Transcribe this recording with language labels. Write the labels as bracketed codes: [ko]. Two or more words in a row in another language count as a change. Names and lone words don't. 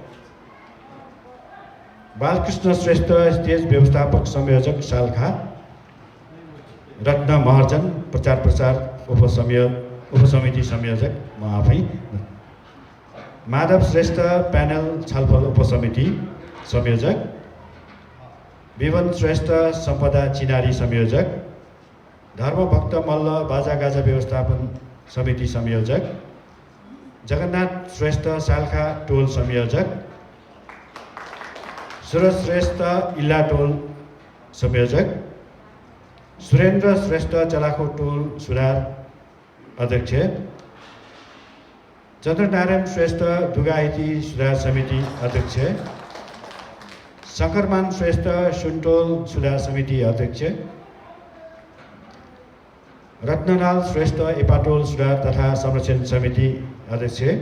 [ne] बालकृष्ण श्रेष्ठ स्टेज व्यवस्थापक संयोजक सालखा, रत्न महर्जन प्रचार प्रसार उपसमिति संयोजक म आफै, माधव श्रेष्ठ प्यानल छलफल उपसमिति संयोजक, विवन श्रेष्ठ सम्पदा चिनारी संयोजक, धर्मभक्त मल्ल बाजागाजा व्यवस्थापन समिति संयोजक, जगन्नाथ श्रेष्ठ सालखा टोल संयोजक, सुरज श्रेष्ठ इल्ला टोल संयोजक, सुरेन्द्र श्रेष्ठ चलाखो टोल सुरार अध्यक्ष, चन्द्रनारायण श्रेष्ठ दुगाइती सुधार समिति अध्यक्ष, शङ्करमान श्रेष्ठ सुनटोल सुधार समिति अध्यक्ष, रत्नलाल श्रेष्ठ एपाटोल सुधार तथा संरक्षण समिति अध्यक्ष,